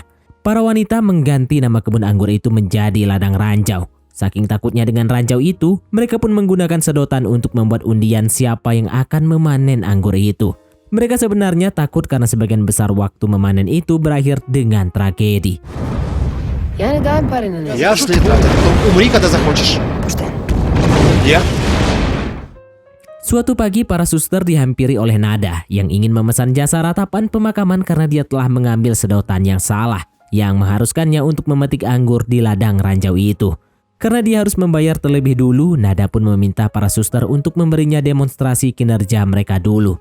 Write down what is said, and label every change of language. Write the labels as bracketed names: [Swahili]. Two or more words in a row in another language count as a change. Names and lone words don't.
[Indonesian] Para wanita mengganti nama kebun anggur itu menjadi ladang ranjau. Saking takutnya dengan ranjau itu, mereka pun menggunakan sedotan untuk membuat undian siapa yang akan memanen anggur itu. Mereka sebenarnya takut karena sebagian besar waktu memanen itu berakhir dengan tragedi. [Russian] Ясно это. Умри, когда захочешь. Что? Я? [Indonesian] Suatu pagi para suster dihampiri oleh Nada yang ingin memesan jasa ratapan pemakaman karena dia telah mengambil sedotan yang salah yang mengharuskannya untuk memetik anggur di ladang ranjau itu. Karena dia harus membayar terlebih dulu, Nada pun meminta para suster untuk memberinya demonstrasi kinerja mereka dulu.